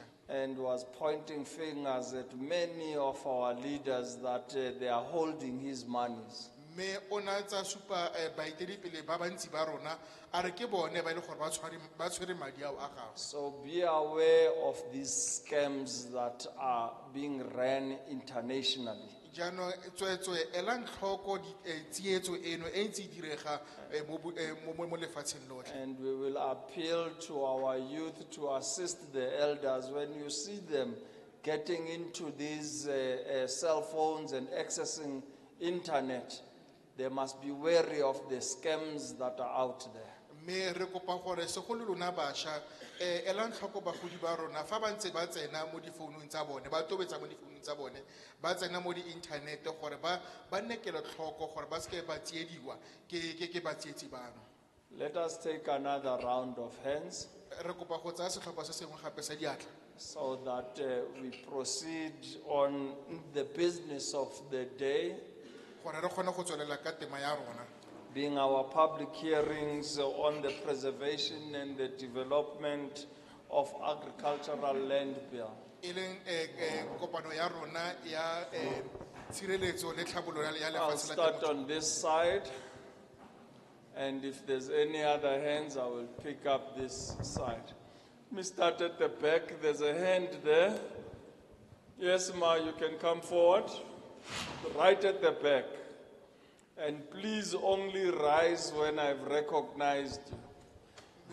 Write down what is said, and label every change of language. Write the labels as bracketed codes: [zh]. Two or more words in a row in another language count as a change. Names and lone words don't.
[en] and was pointing fingers at many of our leaders that they are holding his monies. [tn] Me ona tsa supa baeteledipele ba bantsi ba rona a re ke bone ba ile gore ba tshwere madi ao a gago. [en] So be aware of these scams that are being ran internationally. [tn] Jaanong tswetswe elang tlhoko tsietso eno e ntse e direga mo lefatsheng lotlhe. [en] And we will appeal to our youth to assist the elders when you see them getting into these cell phones and accessing internet. They must be wary of the scams that are out there. [tn] Me re kopa gore segolo lona bašwa elang tlhoko bagodi ba rona fa ba ntse ba tsena mo difounung tsa bone ba tobetsa mo difounung tsa bone ba tsena mo di-inthanete gore ba nne kelotlhoko gore ba seke ba tsiediwa ke batsietsi bano. [en] Let us take another round of hands [tn] Re kopa go tsaya setlhopha se sengwe gape sa diatla [en] so that we proceed on the business of the day, [tn] gore re kgone go tswelela ka tema ya rona. [en] being our public hearings on the preservation and the development of agricultural land bill. [tn] E leng kopano ya rona ya tshireletso le tlhabololo ya [en] I'll [tn] lefatshe la [en] start on this side, and if there's any other hands, I will pick up this side. Let me start at the back. There's a hand there. Yes, ma, you can come forward. Right at the back. And please only rise when I've recognized you.